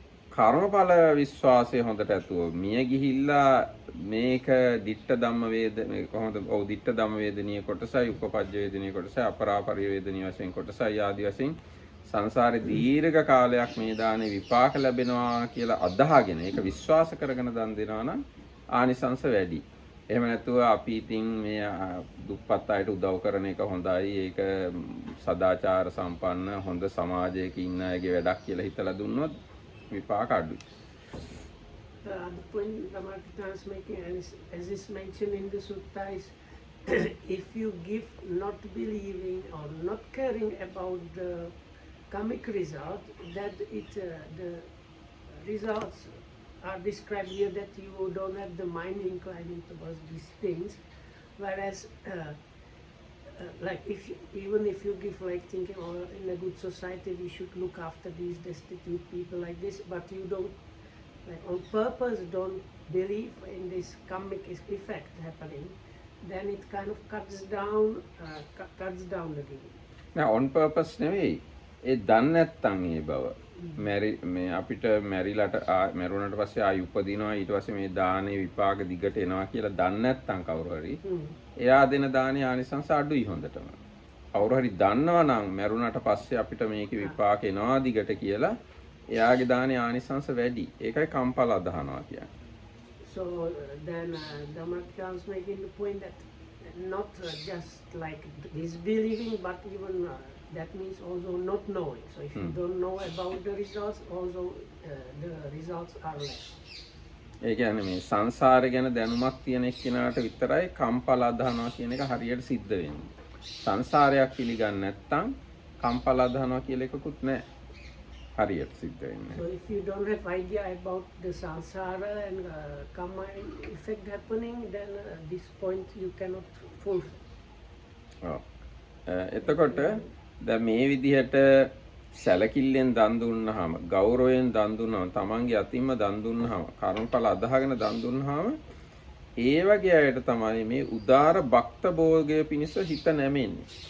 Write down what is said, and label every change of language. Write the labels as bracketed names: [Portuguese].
[Sinhala] කර්මඵල විශ්වාසය හොඳට ඇතුව මිය ගිහිල්ලා මේක ditta ධම්ම වේද මේ කොහොමද ඔව් ditta ධම්ම වේදනීය කොටසයි උපපජ්ජ වේදනීය කොටසයි අපරාපරිය වේදනීය වශයෙන් කොටසයි ආදි වශයෙන් සංසාරේ දීර්ඝ කාලයක් මේ දානේ විපාක ලැබෙනවා කියලා අදහාගෙන ඒක විශ්වාස කරගෙන දන් දෙනවා නම් ආනිසංස වැඩි. එහෙම නැතුව අපි ඉතින් මේ දුප්පත් අයට උදව් කරන එක හොඳයි ඒක සදාචාර සම්පන්න හොඳ සමාජයක ඉන්න අයගේ වැඩක් කියලා හිතලා දුන්නොත් විපාක අඩුයි. [English] The point Ramakita is making, as is mentioned in the sutta, is if you give not believing or not caring about the karmic result, that the results are described here that you don't have the mind inclining towards these things, whereas like even if you give like thinking, oh, in a good society we should look after these destitute people like this, but you don't like on purpose don't believe in this karmic effect happening, then it kind of cuts down the giving. [Sinhala] නෑ [English] on purpose [Sinhala] නෙවෙයි. ඒ දන්නේ නැත්තම් ඒ බව. මේ අපිට මැරිලට මැරුණට පස්සේ ආයි උපදිනවා ඊට පස්සේ මේ දානේ විපාක දිගට එනවා කියලා දන්නේ නැත්තම් කවුරු හරි එයා දෙන දානේ ආනිසංස අඩුයි හොඳටම. කවුරු හරි දන්නවා නම් මැරුණට පස්සේ අපිට මේකේ විපාක එනවා දිගට කියලා එයාගේ දානේ ආනිසංස වැඩි. ඒකයි කම්පල අදහනවා කියන්නේ. [English] So then Dhammakya is making the point that not just like disbelieving, but even that means also not knowing. So if you don't know about the results, also the results are less. [Sinhala] ඒ කියන්නේ මේ සංසාරය ගැන දැනුමක් තියෙන එක්කෙනාට විතරයි කම්පල අදහනවා කියන එක හරියට සිද්ධ වෙන්නේ. සංසාරයක් පිළිගන්නේ නැත්නම් කම්පල අදහනවා කියලා එකකුත් නැහැ. හරියට සිද්ධ වෙන්නේ. [English] So if you don't have idea about the samsara and karma effect happening, then this point you cannot fulfill. [Sinhala] ඔව්. එතකොට දැන් මේ විදිහට සැලකිල්ලෙන් දන් දුන්නාම ගෞරවයෙන් දන් දුන්නාම තමන්ගේ අතින්ම දන් දුන්නාම කර්මඵල අදහගෙන දන් දුන්නාම ඒ වගේ අයට තමයි මේ උදාර භක්ත භෝගය පිණිස හිත නැමෙන්නේ.